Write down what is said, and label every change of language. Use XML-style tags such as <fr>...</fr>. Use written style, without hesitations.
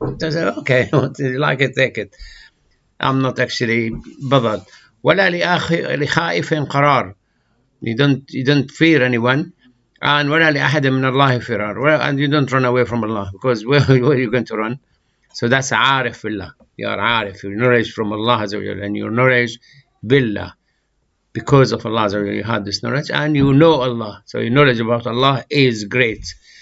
<en>They say, okay, you like it, take it. I'm not actually bothered.</en> <ar>وَلَا لِخَائِفٍ قَرَارٍ.</ar> <en>You don't fear anyone.</en> <ar>And وَلَا لِأَحَدٍ مِنَ اللَّهِ فِرَارٍ.</ar> <en>And you don't run away from Allah, because where are you going to run? So that's Arif Billah. You are Arif, your knowledge from Allah Azza wa Jal, and your knowledge Billah. Because of Allah Azza wa Jal, you had this knowledge, and you know Allah. So your knowledge about Allah is great.</en>